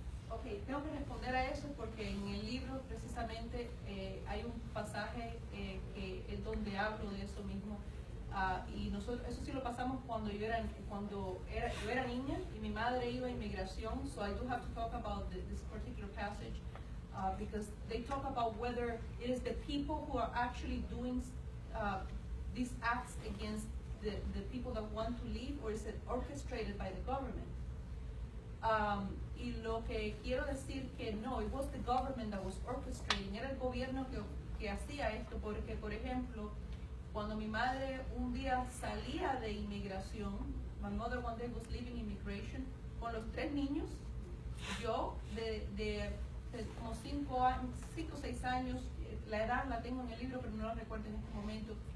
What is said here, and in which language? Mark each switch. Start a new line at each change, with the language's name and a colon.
Spanish: Ok, tengo que responder a eso porque en el libro precisamente hay un pasaje que es donde hablo de eso mismo. Y nosotros, eso sí lo pasamos cuando yo era niña y mi madre iba a inmigración,
English: so I do have to talk about this particular passage. Because they talk about whether it is the people who are actually doing these acts against the people that want to leave, or is it orchestrated by the government?
Spanish: Y lo que quiero decir que no,
English: it was the government that was orchestrating,
Spanish: era el gobierno que hacía esto, porque por ejemplo, cuando mi madre un día salía de inmigración,
English: my mother one day was leaving immigration,
Spanish: con los 3 niños, yo de como 5 o 6 años, la edad la tengo en el libro pero no la recuerdo en este momento.